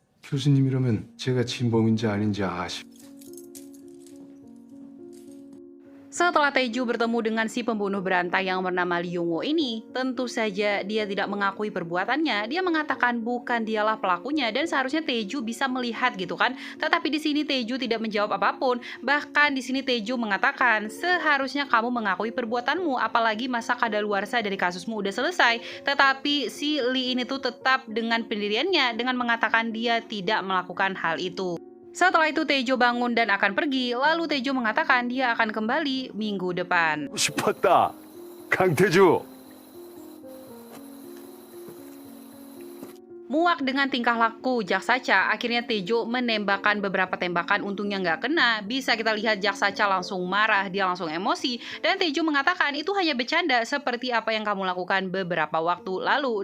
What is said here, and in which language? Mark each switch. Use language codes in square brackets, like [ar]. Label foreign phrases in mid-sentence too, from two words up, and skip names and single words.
[ko] 교수님이라면 제가 진범인지 아닌지 아시. [id] Setelah Taeju bertemu dengan si pembunuh berantai yang bernama Lee Yong-woo ini, tentu saja dia tidak mengakui perbuatannya. Dia mengatakan bukan dialah pelakunya dan seharusnya Taeju bisa melihat gitu kan. Tetapi di sini Taeju tidak menjawab apapun. Bahkan di sini Taeju mengatakan seharusnya kamu mengakui perbuatanmu, apalagi masa kadaluarsa dari kasusmu udah selesai. Tetapi si Lee ini tuh tetap dengan pendiriannya dengan mengatakan dia tidak melakukan hal itu. Setelah itu Taejo bangun dan akan pergi, lalu Taejo mengatakan dia akan kembali minggu depan. [ko] 싶었다. 강태주. [id] Muak dengan tingkah laku Jak Sacha, akhirnya Taejo menembakkan beberapa tembakan, untungnya nggak kena. Bisa kita lihat Jak Sacha langsung marah, dia langsung emosi. Dan Taejo mengatakan itu hanya bercanda seperti apa yang kamu lakukan beberapa waktu lalu.